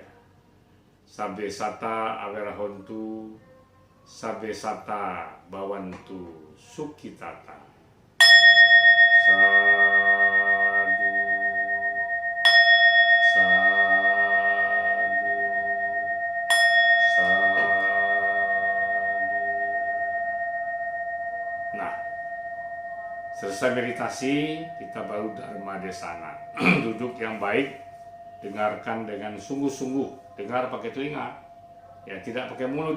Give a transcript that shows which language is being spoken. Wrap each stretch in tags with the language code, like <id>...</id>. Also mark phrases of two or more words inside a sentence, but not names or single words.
<pi>Sabe sata awerahontu, sabe sata bawantu sukitata. Sadu, sadu, sadu.</pi> <id>Nah, selesai meditasi, kita baru Dharma Desana. Duduk yang baik, dengarkan dengan sungguh-sungguh, dengar pakai telinga, ya tidak pakai mulut.</id>